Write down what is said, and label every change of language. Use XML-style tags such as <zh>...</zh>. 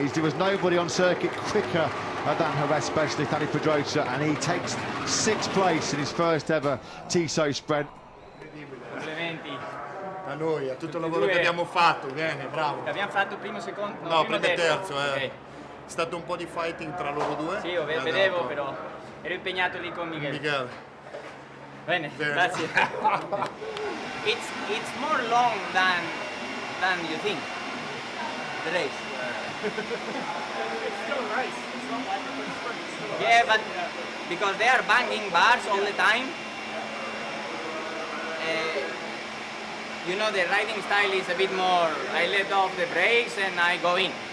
<en>There was nobody on circuit quicker than her, especially Dani Pedrosa, and he takes 6th place in his first ever TSO sprint.</en> <it>Complimenti. A noi, a tutto il lavoro che abbiamo fatto, bene, bravo. Che abbiamo fatto primo, secondo? No, primo e terzo. Okay. È stato un po' di fighting tra loro due. Sì, io vedevo, però ero impegnato lì con Miguel. Bene, grazie.</it> <en>It's more long than you think. The race. It's still a race. It's not like a sprint. Yeah, but because they are banging bars all the time, you know, the riding style is a bit more, I let off the brakes and I go in.</en>